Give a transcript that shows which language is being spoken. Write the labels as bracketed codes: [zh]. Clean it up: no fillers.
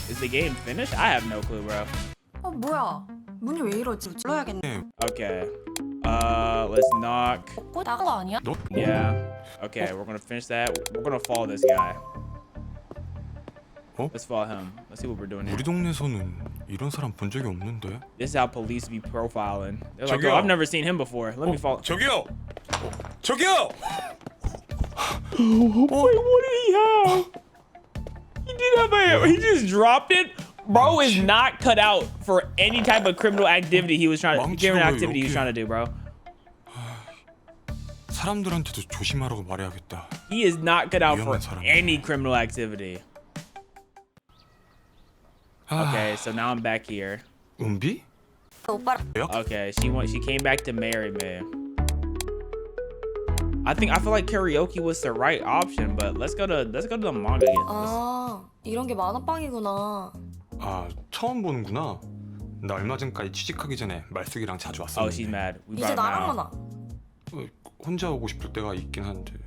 [en] Is the game finished? I have no clue, bro. [ko] 뭐야? 문이 왜 이러지? 불러야겠네. [en] Okay. Let's knock. [ko] 나간 거 아니야? [en] Yeah. Okay, we're gonna finish that. We're gonna follow this guy. Let's follow him. Let's see what we're doing here. [ko] 우리 동네에서는 이런 사람 본 적이 없는데. [en] This is how police be profiling. They're like, [ko] 저기요. [en] oh, I've never seen him before. Let me follow. [ko] 저기요. 저기요. [en] Wait, what did he have? He did have a. He just dropped it. Bro is not cut out for any type of criminal activity he was trying to do, bro. [ko] 사람들한테도 조심하라고 말해야겠다. [en] He is not cut out for any criminal activity. Okay, so now I'm back here. [ko] 은비? [en] Okay, she came back to marry me. I feel like karaoke was the right option, but let's go to the manga again. [ko] 아, 이런 게 만화방이구나. 아, 처음 보는구나. 나 얼마 전까지 취직하기 전에 말숙이랑 자주 왔었는데. [en] Oh, she's mad. We [ko] 이제 [en] brought him [ko] 나랑만 [en] out. [ko] 와. 혼자 오고 싶을 때가 있긴 한데.